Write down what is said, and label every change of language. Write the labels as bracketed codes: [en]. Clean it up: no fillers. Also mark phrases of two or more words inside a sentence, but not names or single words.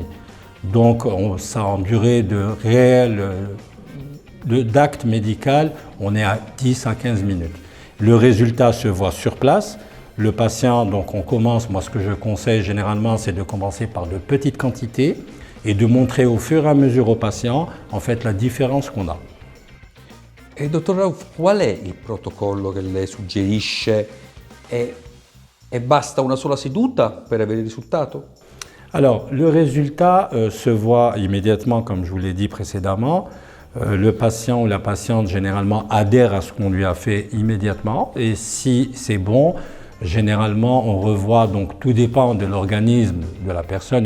[fr] Donc ça en durée d'acte médical, on est à 10 à 15 minutes. Le résultat se voit sur place. Le patient, donc on commence, moi ce que je conseille généralement, c'est de commencer par de petites quantités et de montrer au fur et à mesure au patient en fait la différence qu'on a. [it] E dottor Raouf, qual è il protocollo che lei suggerisce e basta una sola seduta per avere il risultato? [fr] Alors, le résultat se voit immédiatement, comme je vous l'ai dit précédemment. Le patient ou la patiente généralement adhère à ce qu'on lui a fait immédiatement et si c'est bon, généralement on revoit, donc tout dépend de l'organisme de la personne.